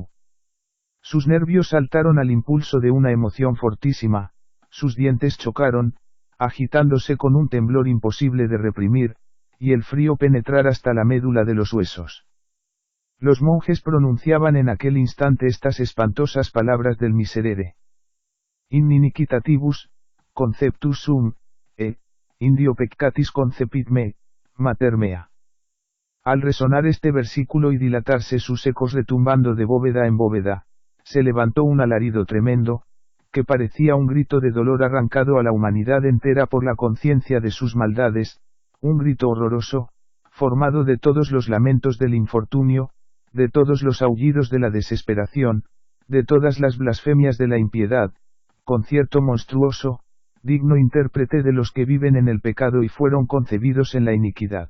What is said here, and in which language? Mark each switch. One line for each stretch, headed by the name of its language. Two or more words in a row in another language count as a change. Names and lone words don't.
Spanish: Sus nervios saltaron al impulso de una emoción fortísima, sus dientes chocaron, agitándose con un temblor imposible de reprimir, y el frío penetrar hasta la médula de los huesos. Los monjes pronunciaban en aquel instante estas espantosas palabras del Miserere.
Latin: In iniquitatibus, conceptus sum, indio peccatis concepit me, mater mea.
Spanish: Al resonar este versículo y dilatarse sus ecos retumbando de bóveda en bóveda, se levantó un alarido tremendo, que parecía un grito de dolor arrancado a la humanidad entera por la conciencia de sus maldades, un grito horroroso, formado de todos los lamentos del infortunio, de todos los aullidos de la desesperación, de todas las blasfemias de la impiedad, concierto monstruoso, digno intérprete de los que viven en el pecado y fueron concebidos en la iniquidad.